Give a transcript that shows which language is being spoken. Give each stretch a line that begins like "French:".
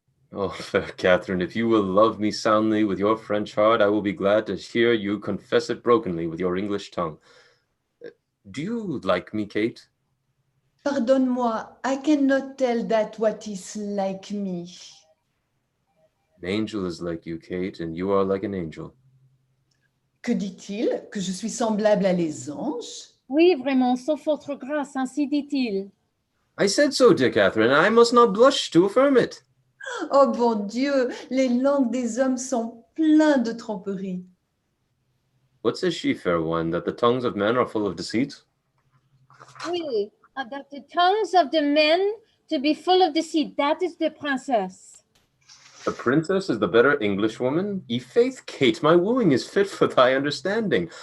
English: Oh, fair Catherine, if you will love me soundly with your French heart, I will be glad to hear you confess it brokenly with your English tongue. Do you like me, Kate?
French: Pardonne-moi,
English: I cannot tell that what is like me. An angel is like you, Kate, and you are like an angel.
French: Que dit-il? Que je suis semblable à les anges? Oui, vraiment, sauf votre grâce, ainsi dit-il.
English: I said so, dear Catherine. I must not blush to affirm it.
French: Oh bon Dieu, les langues des hommes sont pleines de tromperies.
English: What says she, fair one, that the tongues of men are full of deceit? Oui, that the tongues of the men to be full of deceit. That is the princess. The princess is the better Englishwoman? Faith, Kate, my wooing is fit for thy understanding.